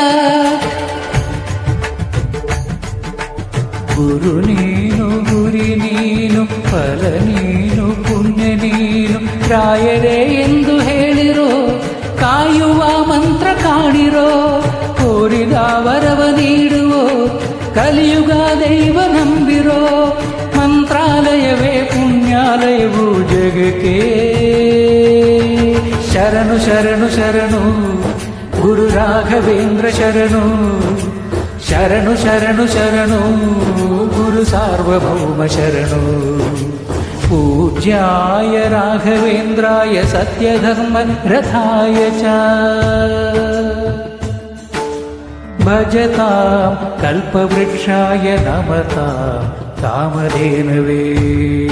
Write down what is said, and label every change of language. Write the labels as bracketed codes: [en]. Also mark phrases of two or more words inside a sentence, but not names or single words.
[kn] ಗುರು ನೀನು ಗುರಿ ನೀನು ಫಲ ನೀನು ಪುಣ್ಯ ನೀನು ರಾಯರೇ ಎಂದು ಹೇಳಿರೋ ಕಾಯುವ ಮಂತ್ರ ಕಾಣಿರೋ ಕೋರಿದ ವರವ ನೀಡುವೋ ಕಲಿಯುಗ ದೈವ ನಂಬಿರೋ ಮಂತ್ರಾಲಯವೇ ಪುಣ್ಯಾಲಯವು ಜಗಕ್ಕೆ ಶರಣು ಶರಣು ಶರಣು ಗುರು ರಾಘವೇಂದ್ರ ಶರಣು ಶರಣು ಶರಣು ಶರಣು ಗುರು ಸಾರ್ವಭೌಮ ಶರಣು। [sa] पूज्याय राघवेन्द्राय सत्यधर्मरथाय च भजतां कल्पवृक्षाय नमतां कामधेनवे।